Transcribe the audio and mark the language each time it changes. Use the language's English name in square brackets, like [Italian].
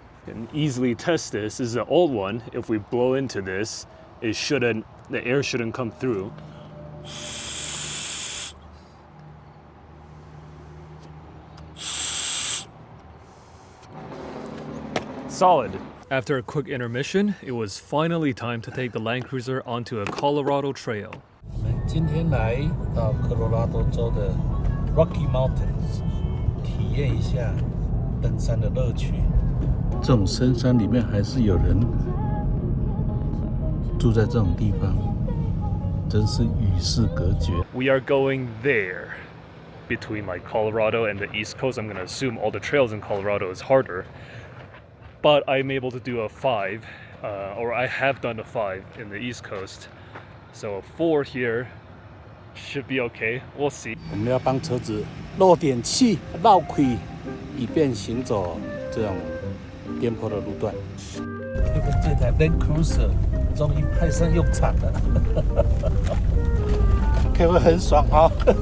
[English] You can easily test this. This is an old one. If we blow into this, the air shouldn't come through. Solid. After a quick intermission, it was finally time to take the Land Cruiser onto a Colorado trail. [Chinese] 我们今天来到科罗拉多州的 Rocky Mountains， 体验一下登山的乐趣。这种深山里面还是有人住在这种地方，真是与世隔绝。 [English] We are going there, between like Colorado and the East Coast. I'm gonna assume all the trails in Colorado is harder, but I'm able to do a 5, or I have done a 5 in the East Coast. So a 4 here should be okay. We'll see. [Chinese] 我们要帮车子漏点气，绕开，以便行走这种颠簸的路段。这台 Land Cruiser 终于派上用场了，可不可以很爽啊？